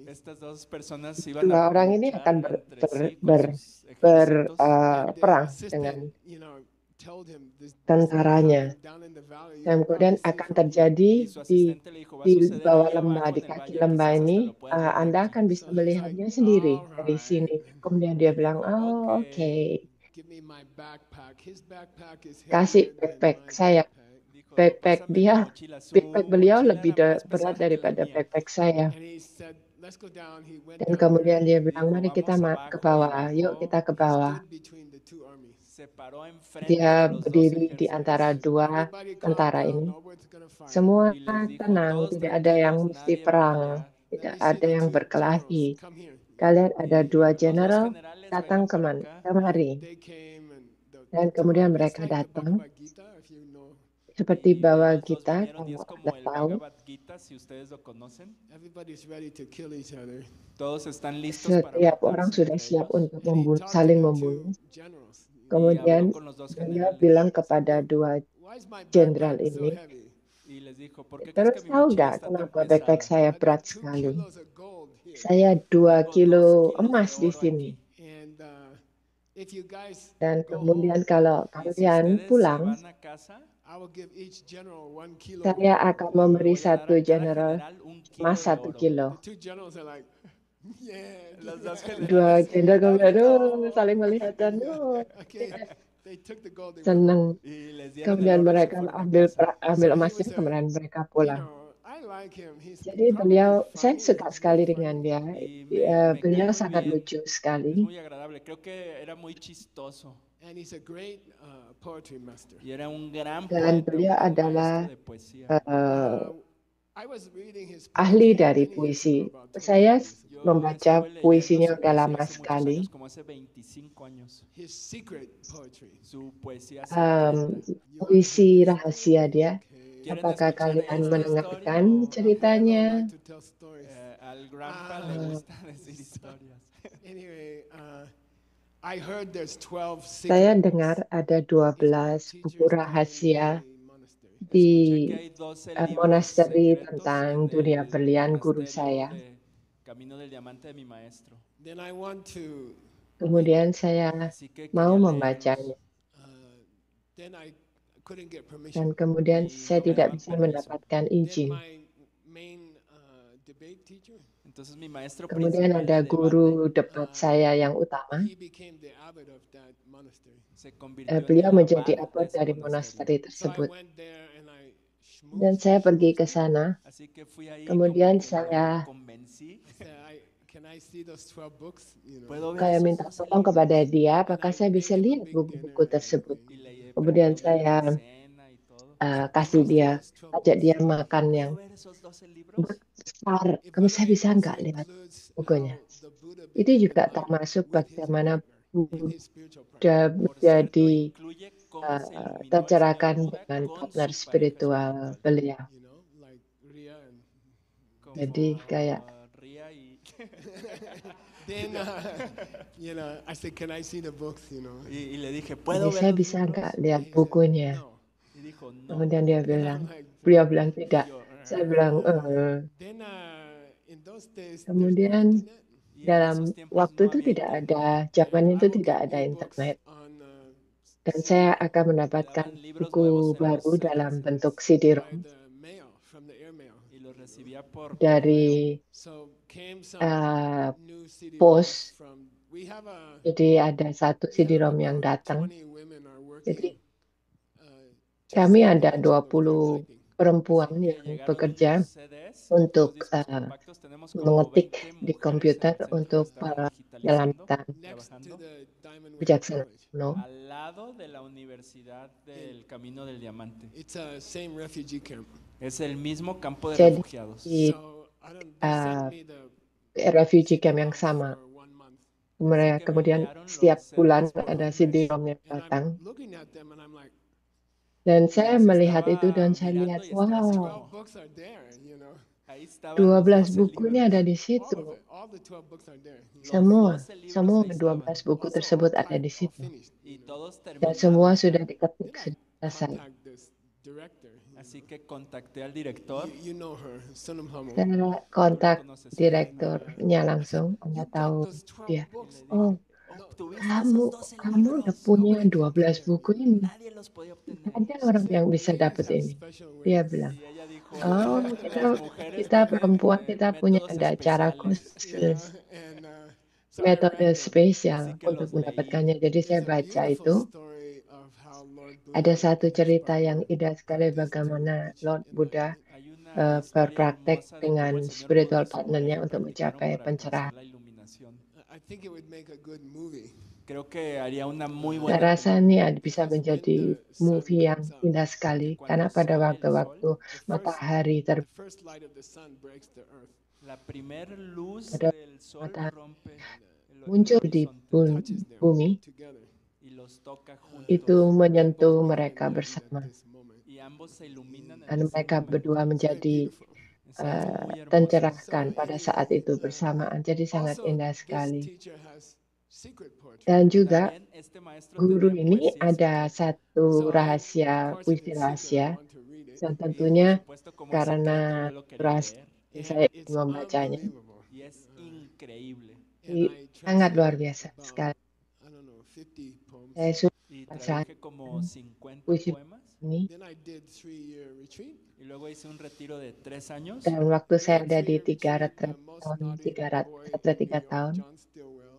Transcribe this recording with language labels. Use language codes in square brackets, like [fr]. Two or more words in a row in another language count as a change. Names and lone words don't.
[es] Estas dos personas iban [id] dua orang ini [es] luchar [id] akan [es] entre sí con sus [id] ber, [es] ejércitos. [en] And the [id] perang [en] assistant, [id] dengan [en] you know, [id] tentaranya. Dan kemudian akan terjadi [es] Y su [id] di [es] asistente le dijo, va a [id] di [es] suceder [id] bawah [es] ahí [id] lembah, [es] abajo [id] di [es] en el [id] kaki [es] valle, [id] lembah [es] quizás hasta [id] ini, [es] lo puedas ver [id] Anda [es] aquí. [id] akan bisa melihatnya sendiri dari sini. Kemudian dia bilang, oh oke, kasih backpack saya. [es] Dijo, [id] Backpack [es] pásame mi [id] dia, [es] mochila. Su [id] backpack beliau [es] mochila [id] lebih [es] era más [id] berat [es] pesada que la [id] daripada [es] mía. [id] backpack saya. Dan Dan kemudian dia [es] Y [id] bilang, [es] dijo, [id] mari kita [es] vamos [id] ke [es] abajo. Y [id] bawah, yuk [es] bajó, [id] kita ke bawah. [es] se paró enfrente [id] Dia [es] de los dos [id] berdiri di [es] ejércitos. [id] antara dua tentara ini. Semua [es] Y les dijo, [id] tenang, [es] todos [id] tidak ada yang [es] tranquilos, [id] mesti [es] nadie va a [id] perang, [es] pelear. [id] tidak ada yang berkelahi. Kalian ada [es] Y [id] dua [es] los dos [id] general, [es] generales [id] datang [es] vengan para acá. [id] kemari. Dan kemudian mereka datang, seperti Bhagavad [es] Ellos dos [id] Gita, [es] vinieron y es [id] kalau [es] como [id] Anda [es] el [id] tahu, [es] Bhagavad Gita, si ustedes lo conocen. Todos están listos para [id] setiap orang [es] matarse [id] sudah [es] entre [id] siap [es] ellos. [id] untuk saling membunuh. [es] Y [id] Kemudian [es] habló con los dos [id] beliau [es] generales. [id] bilang kepada dua jenderal ini, [es] Y les dijo, ¿por qué crees [id] terus [es] que mi [id] tahu [es] mochila [id] nggak [es] está tan [id] kenapa backpack [es] pesada? [id] saya berat sekali? Saya 2 [es] Tengo 2 [id] kilo [es] kilos [id] emas [es] de [id] di [es] oro [id] sini. [es] aquí. [id] Dan kemudian kalau [es] Y si [id] kalian [es] ustedes se [id] pulang, [es] van a casa, [id] saya akan [es] le [id] memberi [es] voy a dar [id] satu [es] a cada [id] general [es] general 1 kilo [id] emas [es] de [id] 1 [es] oro. [id] kilo. [es] Los dos [id] Dua [es] generales, [id] jenderal kemudian [es] "Dámelo". [id] saling melihat dan senang. [es] Y les dieron el [id] Kemudian [es] oro y se [id] mereka [es] fueron a [id] ambil [es] casa. [id] ambil emasnya, kemudian mereka pulang. Jadi beliau, saya suka sekali dengan dia. [es] Y me cae [id] Beliau [es] muy [id] sangat [es] bien. [id] lucu [es] Es [id] sekali. [es] muy agradable. Creo que era muy chistoso. Y era un gran [id] Dan [es] poeta, un [id] beliau [es] gran [id] adalah [es] maestro de poesía. [id] ahli dari puisi. Saya [es] Yo [id] membaca [es] estuve leyendo [id] puisinya [es] su [id] udah [es] poesía [id] lama [es] hace muchos [id] sekali. [es] años, como hace 25 años. Su poesía Um, secreta. [id] puisi rahasia dia. [es] ¿Quieren [id] Apakah [es] escuchar [id] kalian [es] esta [id] mendengarkan [es] historia? [id] ceritanya? [es] Al Grandpa le gusta decir historias. [id] Saya dengar ada 12 buku rahasia di [es] Escuché que hay 12 libros [id] monasteri [es] secretos [id] tentang [es] en [id] dunia [es] el [id] berlian guru [es] monasterio [id] saya. [es] de Camino del Diamante de mi maestro. [id] Kemudian saya [es] Así que [id] mau [es] quería [id] membacanya. [es] leerlos. [id] Dan kemudian [es] Y [id] saya [es] no me [id] tidak [es] daban [id] bisa [es] permiso. [id] mendapatkan izin. [es] Entonces mi maestro [id] Kemudian [es] principal [id] ada [es] de debate [id] guru debat saya yang utama. [es] se convirtió en [id] Beliau [es] el [id] menjadi [es] abad de [id] abbot [es] ese [id] dari [es] monasterio. [id] monasteri tersebut. Dan saya pergi ke sana. [es] Así que fui ahí, [id] Kemudian [es] como que lo [id] saya [es] convencí. [id] kayak minta tolong kepada dia, apakah saya bisa lihat buku-buku tersebut. [es] Y le [id] Kemudian [es] preparé una gran [id] saya [es] cena y todo. [id] kasih dia, ajak dia makan yang [es] ¿Puedo ver esos 12 libros? [id] besar. Kamu saya bisa nggak lihat bukunya? Itu juga termasuk bagaimana Buddha [es] Por cierto, [id] menjadi [es] incluye cómo se iluminó el [id] tercerahkan [es] señor Buda [id] dengan [es] con [id] partner [es] su pareja [id] spiritual [es] espiritual. [id] beliau. [es] Como [id] Jadi kayak [es] Ria y, y le dije, ¿puedo [id] jadi [es] ver [id] saya [es] los [id] bisa [es] libros? [id] nggak lihat bukunya? [es] Y dijo, no. [id] Kemudian beliau bilang [es] Y [id] tidak. [es] yo, [id] Saya bilang, kemudian [es] y en [id] dalam [es] esos tiempos [id] waktu [es] no [id] itu [es] había [id] tidak ada, [es] internet. [id] zaman itu tidak ada internet. Dan saya akan [es] Me [id] mendapatkan [es] daban libros [id] buku [es] nuevos en [id] baru [es] los [id] dalam [es] CDs [id] bentuk CD-ROM [es] y los recibía por correo. [id] dari pos. Jadi ada satu CD-ROM yang datang. Jadi kami ada 20 perempuan [es] Que [id] yang [es] llegaron [id] bekerja [es] los CDs, [id] untuk [es] los discos compactos. Tenemos como [id] mengetik [es] 20 [id] di [es] mujeres [id] komputer [es] en el centro que [id] untuk [es] estaban digitalizando, [id] penyelamatan [es] trabajando, [id] bijaksana kuno. [es] al lado de la Universidad del Camino del Diamante. Es el mismo campo de [id] Jadi [es] refugiados. [id] di [en] refugee camp [id] yang sama. Mereka kemudian setiap bulan ada CD-ROM yang datang. Dan saya melihat itu dan saya lihat, wow, [es] Ahí estaban [id] 12 [es] los 12 [id] buku ini [es] libros. [id] ada di situ. [es] Los [id] Semua [es] 12 libros ahí [id] 12 [es] estaban. [id] buku tersebut ada di situ. [es] Y todos [id] Dan semua [es] terminados. [id] sudah diketik, sudah selesai. [es] Así que contacté al director. [id] Saya kontak direkturnya langsung, Anda tahu dia. [es] Oh, obtuviste [id] kamu [es] esos 12 [id] kamu udah [es] libros? No [id] punya [es] puede [id] 12 [es] creer. [id] buku ini. [es] Nadie los podía [id] Nggak [es] obtener. [id] ada orang [en] She [id] yang [en] said, [id] bisa [en] "Ladies [id] dapat [en] have [id] ini." [en] special [id] Dia [en] ways." [id] bilang, [es] Y ella dijo, [id] oh, [es] las mujeres [id] kita [es] tienen [id] perempuan kita punya [es] métodos [id] ada cara [es] especiales. [id] khusus, [en] And so I [id] metode [en] read them. [id] spesial [es] Así que [id] untuk [es] los leí. [id] mendapatkannya. Jadi saya [en] There's a [id] baca [en] beautiful [id] itu. [en] story of how Lord [id] Ada [en] Buddha [id] satu [en] and his [id] cerita yang [en] partner [id] indah sekali [en] practiced [id] bagaimana [en] to [id] Lord [en] reach [id] Buddha [en] enlightenment. [es] Hay una historia [id] berpraktek [es] hermosa de [id] dengan [es] cómo el Señor [id] spiritual [es] Buda y su [id] partnernya [es] pareja [id] untuk [es] practicaron [id] mencapai [es] para [id] pencerahan. [es] alcanzar la iluminación. [en] I think it would make a good movie [es] Creo que haría una muy [id] Saya [es] buena [id] rasa ini [es] película. [id] bisa [en] because when [id] menjadi [en] the sun [id] movie yang [en] comes up, [id] indah sekali [es] Porque [id] karena [es] cuando [id] pada [es] sale el [id] waktu-waktu [en] the [id] matahari [en] the first light of the sun breaks the earth, [es] La primer luz [id] pada [es] del sol [id] matahari [es] rompe el [id] muncul di [es] horizonte [en] touches them [id] bumi, [en] together. [es] y los toca [id] itu [es] juntos. [id] menyentuh [en] Both become [id] mereka [en] enlightened [id] bersama. [en] at this moment. [es] Y ambos se iluminan en [id] Dan [es] ese [id] mereka [es] momento. [id] berdua [en] It's very [id] menjadi [en] beautiful. [es] Es algo muy hermoso. [id] tercerahkan [en] So [id] pada [en] anyway, [id] saat itu bersamaan. Jadi sangat [en] Also, [id] indah [en] this [id] sekali. [en] teacher has secret poetry. [id] Dan juga [es] También este maestro [id] guru [es] tenía [id] ini [es] poesía [id] ada [es] secreta. [id] satu [en] So of [id] rahasia, [en] course, if [id] puisi [en] it's secret, I [id] rahasia. [en] want to read it. [id] Dan [es] Y por [id] tentunya [es] supuesto, como es [id] karena [es] secreto, yo lo quería [id] rahasia [es] leer. [id] saya [en] And [id] ingin [en] it's [id] membacanya. [en] unbelievable. [es] Y es increíble. [en] And I [id] Sangat luar [en] translated [id] biasa [en] about, [id] sekali. [en] I don't know, 50 poems. [id] Saya sudah [es] Y [id] baca [es] traduje como 50 [id] puisi [es] poemas. [id] ini. [en] Then I did 3-year retreat. [es] Y luego hice un retiro de 3 años. [id] Dan waktu saya [en] During [id] ada di [en] 3-year [id] tiga [en] retreat, [id] retret [en] the most [id] tahun, [en] naughty boy in [id] tiga [en] New York, [id] tahun, [en] John Stillwell,